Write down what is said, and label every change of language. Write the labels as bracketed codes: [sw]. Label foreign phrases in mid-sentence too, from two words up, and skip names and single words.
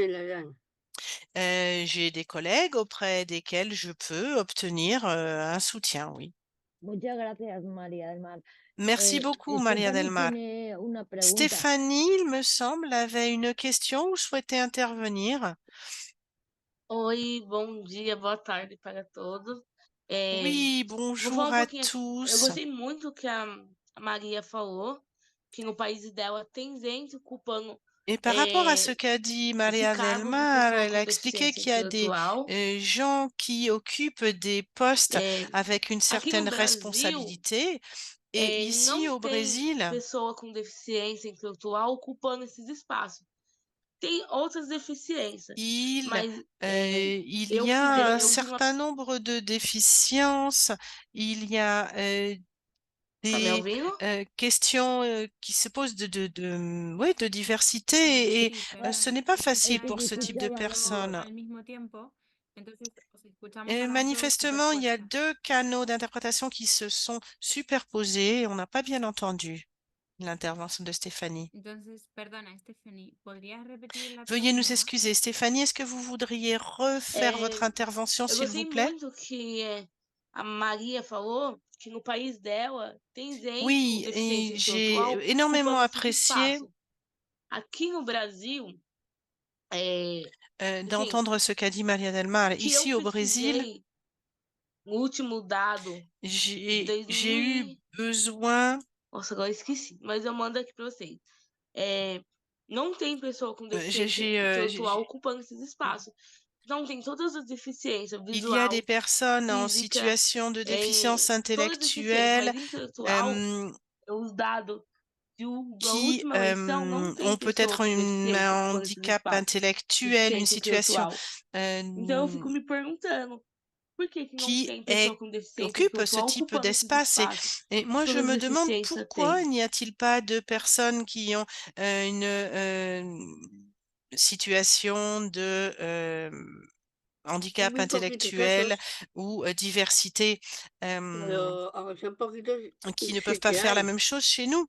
[fr] J'ai des collègues auprès desquels je peux obtenir un soutien, oui. Merci beaucoup, Maria del Mar. Stéphanie, il me semble, avait une question ou souhaitait intervenir. [pt] Oi, bom dia, boa tarde para todos. [fr] Oui, [pt] Vou [fr] bonjour [pt] falar [fr] à [pt] pouquinho. Eu [fr] tous. [pt] gostei muito que a Maria falou, que no país dela tem gente ocupando [fr] Et par rapport à ce qu'a dit Maria del [pt] cargo de [fr] Mar, [pt] pessoa [fr] elle [pt] com [fr] a expliqué [pt] deficiência [fr] qu'il y a des [pt] intelectual. [fr] gens qui occupent des postes avec une [pt] Aqui no [fr] certaine [pt] Brasil, [fr] responsabilité. Et ici, [pt] não [fr] au [pt] tem [fr] Brésil, [pt] pessoa com deficiência intelectual ocupando esses espaços. Tem outras deficiências, mas [fr] il y a un certain nombre de déficiences, il y a [pt] Tá me [fr] des [pt] ouvindo? [fr] questions qui se posent ouais, de diversité et ce n'est pas facile pour ce type de personnes. [es] Al mismo tiempo, entonces os escuchamos a las dos [fr] Manifestement, il y a [es] superpuestas. [fr] 2 canaux d'interprétation qui se sont superposés et on n'a pas bien entendu l'intervention de Stéphanie. [es] Entonces, perdona, Stephanie, ¿podrías repetir la [fr] Veuillez nous [es] pregunta? [fr] excuser. Stéphanie, est-ce que vous voudriez refaire votre intervention, [pt] Eu [fr] s'il vous [pt] gostei [fr] plaît? [pt] muito que a Maria falou que no país dela tem gente com [fr] Oui, [pt] deficiência [fr] et j'ai [pt] intelectual [fr] énormément [pt] ocupando esses [fr] apprécié [pt] espaços. Aqui no Brasil, assim, [fr] d'entendre ce qu'a dit Maria del Mar. [pt] que [fr] Ici [pt] eu [fr] au Brésil, [pt] pesquisei o último dado [fr] j'ai eu besoin. [pt] Nossa, agora eu esqueci, mas eu mando aqui para vocês. Não tem pessoa com deficiência intelectual ocupando esses espaços. Então, tem todas as deficiências, [fr] Il y a [pt] visual, [fr] des personnes en [pt] física, [fr] situation de déficience [pt] toda deficiência, [fr] intellectuelle [pt] mas intelectual, os dados da [fr] qui [pt] última eleição não tem [fr] ont [pt] pessoa [fr] peut-être [pt] com [fr] un [pt] deficiência ocupando esses [fr] handicap [pt] espaços, [fr] intellectuel, une [pt] deficiência [fr] situation [pt] intelectual. Então, eu fico me perguntando, por que não [fr] qui [pt] tem pessoa com deficiência [fr] occupe ce [pt] intelectual [fr] type [pt] ocupando esses [fr] d'espace. [pt] espaços? [fr] Et moi, je [pt] Todas [fr] me [pt] as [fr] demande [pt] deficiências [fr] pourquoi [pt] têm. [fr] n'y a-t-il pas de personnes qui ont une situation de handicap intellectuel ou diversité qui ne peuvent pas faire la même chose chez nous.